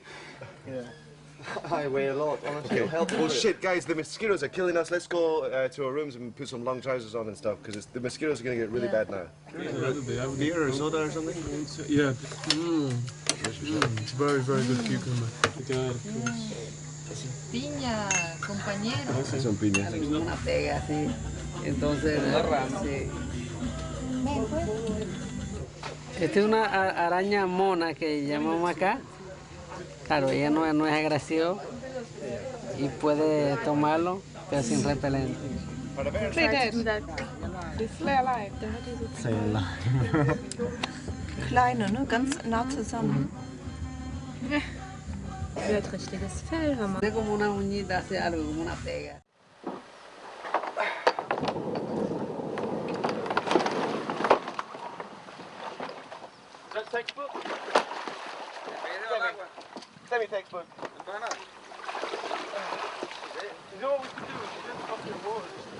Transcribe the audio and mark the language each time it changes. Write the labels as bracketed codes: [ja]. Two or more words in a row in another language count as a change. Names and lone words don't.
[en] I weigh a lot, honestly. It'll help. Oh shit, guys, the mosquitoes are killing us. Let's go to our rooms and put some long trousers on and stuff, because the mosquitoes are going to get really bad now. Beer or soda or something? Yeah. It's very, very good cucumber. The guy, of course. [es] Piña, compañero. Son piñas. Una pega así. Entonces, sí. Esta es una araña mona que llamamos acá. Claro, ella no es agresiva y puede tomarlo, pero sin repelente. [de] Kleine, ne? Ganz nah zusammen. Die hat richtiges Fell, hör mal. [es] Es como una uñita, hace algo, como una pega. [en] Is that textbook? Send me textbook. You know what we could do? We could do the fucking water.